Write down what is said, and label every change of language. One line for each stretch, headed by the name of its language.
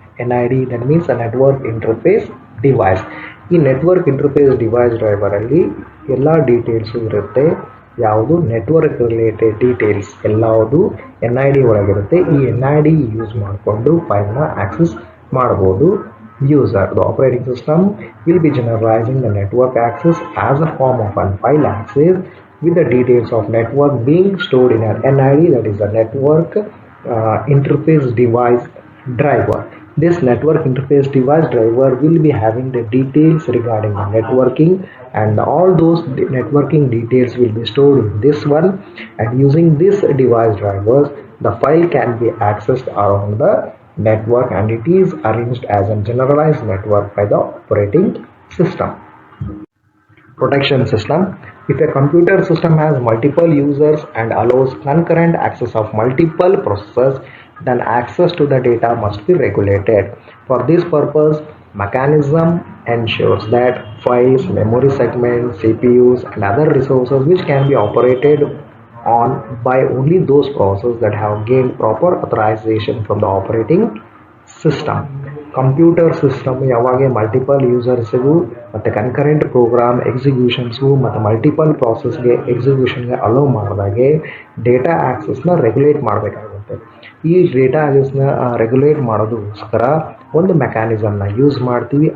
English: NID that means a network interface device.
Kannada: ಈ network interface device ಡ್ರೈವರಲ್ಲಿ ಎಲ್ಲ details ಇರುತ್ತೆ. ಯಾವುದು ನೆಟ್ವರ್ಕ್ ರಿಲೇಟೆಡ್ ಡೀಟೇಲ್ಸ್ ಎಲ್ಲವುದು NID ಒಳಗಿರುತ್ತೆ. ಈ NID ಯೂಸ್ ಮಾಡಿಕೊಂಡು ಫೈಲ್ನ ಆಕ್ಸೆಸ್ ಮಾಡ್ಬೋದು.
English: user. The operating system will be generalizing the network access as a form of a file access with the details of network being stored in an NID, that is a network interface device driver. This network interface device driver will be having the details regarding the networking, and all those networking details will be stored in this one, and using this device drivers the file can be accessed around the network, and it is arranged as a generalized network by the operating system. Protection system. If a computer system has multiple users and allows concurrent access of multiple processors, then access to the data must be regulated. For this purpose, mechanism ensures that files, memory segments, CPUs, and other resources which can be operated on by only those processes that have gained proper authorization from the operating system.
Kannada: Computer system ಯಾವಾಗ multiple ಯೂಸರ್ಸ್ಗೂ ಮತ್ತು concurrent program ಎಕ್ಸಿಕ್ಯೂಷನ್ಸ್ಗೂ ಮತ್ತು multiple ಪ್ರಾಸೆಸ್ಗೆ ಎಕ್ಸಿಕ್ಯೂಷನ್ಗೆ hello ಮಾಡಿದಾಗೆ data ಆ್ಯಕ್ಸಸ್ನ regulate ಮಾಡಬೇಕಾಗುತ್ತೆ. ಈ data ಆ್ಯಕ್ಸಸ್ನ regulate ಮಾಡೋದಕ್ಕೋಸ್ಕರ ಒಂದು ಮೆಕ್ಯಾನಿಸಮ್ನ use ಮಾಡ್ತೀವಿ.